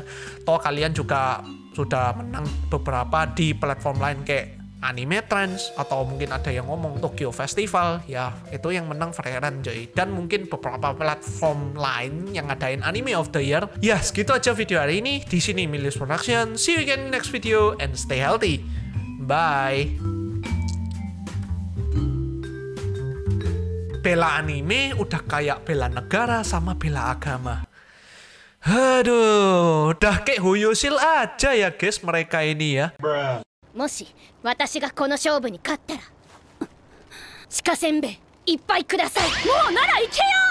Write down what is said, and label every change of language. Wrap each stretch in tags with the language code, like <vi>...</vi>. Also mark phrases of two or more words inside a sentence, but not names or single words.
<id>Toh kalian juga sudah menang beberapa di platform lain kayak Anime Trends, atau mungkin ada yang ngomong Tokyo Festival, ya itu yang menang Frieren coy. Dan mungkin beberapa platform lain yang ngadain Anime of the Year. Ya segitu aja video hari ini. Di sini Milius Production.</id> <en>See you again in next video and stay healthy. Bye.</en> <id>Bela anime udah kayak bela negara sama bela agama. Aduh, udah kayak Hoyosil aja ya guys mereka ini ya.</id> <ja>もし私がこの勝負に勝ったら鹿せんべいいっぱいください。もうなら行けよ。</ja>